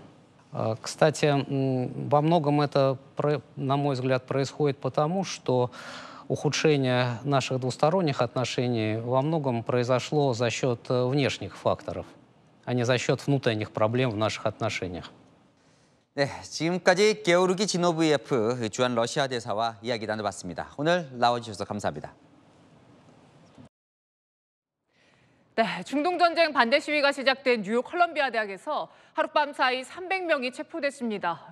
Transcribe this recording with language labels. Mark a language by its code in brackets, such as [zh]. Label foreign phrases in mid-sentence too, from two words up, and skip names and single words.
[ru] Кстати, во многом это, на мой взгляд, происходит потому, что ухудшение наших двусторонних отношений во многом произошло за счет внешних факторов, а не за счет внутренних проблем в наших отношениях. [ko] 네, 지금까지 게오르기 지노브이에프 주한 러시아 대사와 이야기 나눠봤습니다. 오늘 나와주셔서 감사합니다. 네, 중동전쟁 반대 시위가 시작된 뉴욕 컬럼비아 대학에서 하룻밤 사이 300명이 체포됐습니다.